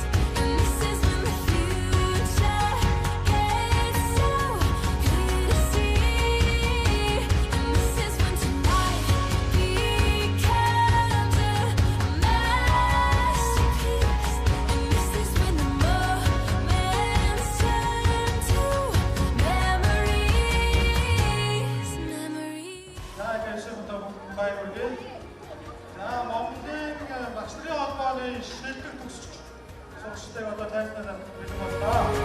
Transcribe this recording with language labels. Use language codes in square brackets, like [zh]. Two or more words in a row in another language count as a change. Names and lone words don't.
[en] And this is when the future gets so clear to see. And this is when tonight becomes a masterpiece. And this is when the moments turn to memories. [mn] За гэшин томхон баярлалаа. За Монголын багш нарын холбооны шилдэг төгсч сурагчдыг одоо тайлбарлах гэж байна.